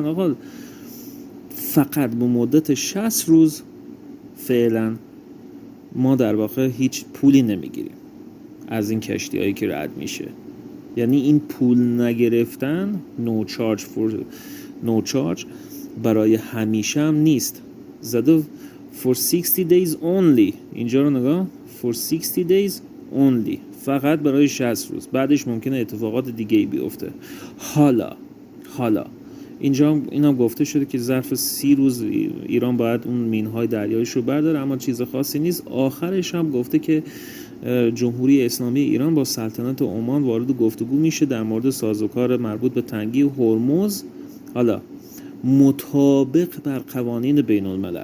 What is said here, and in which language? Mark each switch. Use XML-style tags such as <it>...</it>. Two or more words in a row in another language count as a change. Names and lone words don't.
<fa>آقا فقط به مدت 60 روز فعلا ما در واقع هیچ پولی نمیگیریم. از این کشتی هایی که رد میشه. یعنی این پول نگرفتن</fa> <en>no charge</en> <fa>برای همیشه هم نیست.</fa> <en>زده for 60 days only.</en> <fa>اینجا رو نگاه،</fa> <en>for 60 days only،</en> <fa>فقط برای 60 روز، بعدش ممکنه اتفاقات دیگه ای بیفته. حالا اینجا اینا گفته شده که ظرف 30 روز ایران باید اون مینهای دریاییش رو برداره، اما چیز خاصی نیست. آخرش هم گفته که جمهوری اسلامی ایران با سلطنت عمان وارد گفتگو میشه در مورد سازوکار مربوط به تنگی هرمز، حالا مطابق بر قوانین بین الملل.</fa>